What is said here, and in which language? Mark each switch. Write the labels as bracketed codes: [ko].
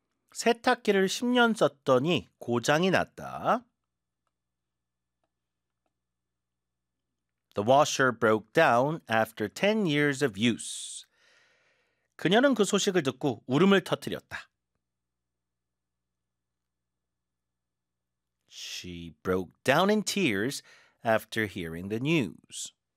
[ko] 세탁기를 10년 썼더니 고장이 났다. [en] The washer broke down after 10 years of use. [ko] 그녀는 그 소식을 듣고 울음을 터뜨렸다. [en] She broke down in tears after hearing the news.